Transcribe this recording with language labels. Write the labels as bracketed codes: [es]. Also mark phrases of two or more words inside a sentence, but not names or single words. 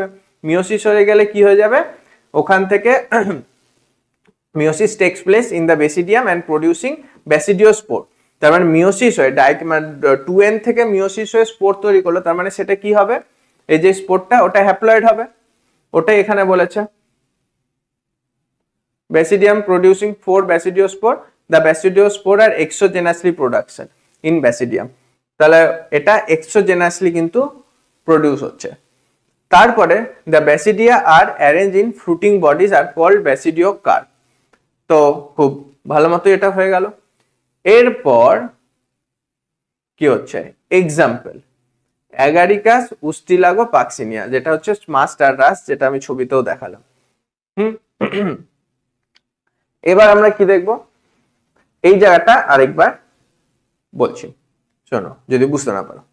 [bn] মিওসিস হয়ে গেলে কি হয়ে যাবে, ওখান থেকে [en] meiosis takes place in the basidium and producing basidiospore. [bn] তার মানে মিওসিস হয়ে 2n থেকে মিওসিস হয়ে স্পোর তৈরি করলো, তার মানে সেটা কি হবে, এই যে স্পোরটা ওটা হ্যাপ্লয়েড হবে, ওটাই এখানে বলেছে। [en] Basidium producing 4 basidiospore, the basidiospore are exogenously production in basidium, [bn] তাহলে এটা এক্সোজেনাসলি কিন্তু প্রডিউস হচ্ছে। তারপরে [en] the basidia are arranged in fruiting bodies are called basidiocarp। [bn] তো খুব ভালো মতো এটা হয়ে গেল। এরপর কি হচ্ছে, এক্সাম্পল অ্যাগারিকাস উস্টিলাগো পাক্সিনিয়া, যেটা হচ্ছে মাস্টার রাস, যেটা আমি ছবিতেও দেখালাম। এবার আমরা কি দেখব, এই জায়গাটা আরেকবার বলছি শোনো যদি বুঝতে না পারো।